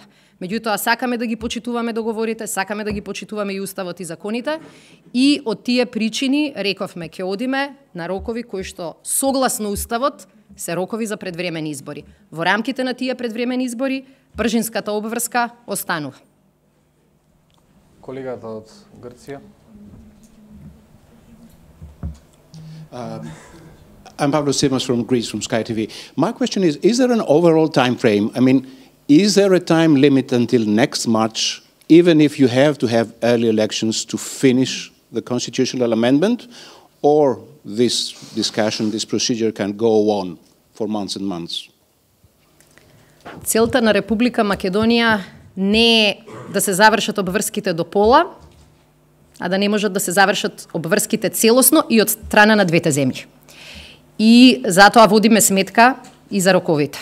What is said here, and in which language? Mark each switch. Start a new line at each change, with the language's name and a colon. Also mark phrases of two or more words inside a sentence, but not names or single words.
Macedonian: Меѓутоа, сакаме да ги почитуваме договорите, сакаме да ги почитуваме и уставот и законите и од тие причини рековме ќе одиме на рокови кои што согласно уставот се рокови за предвремени избори. Во рамките на тие предвремени избори, пржинската обврска останува. Колегата од Грција.
English: I'm Pavlos Simas from Greece, from Sky TV. My question is there an overall time frame? I mean, is there a time limit until next March, even if you have to have early elections to finish the constitutional amendment, or this discussion, this procedure can go on for months and months?
Macedonian: Целта на Република Македонија не е да се завршат обврските до пола, а да не можат да се завршат обврските целосно и од страна на двете земји. И затоа водиме сметка и за роковите.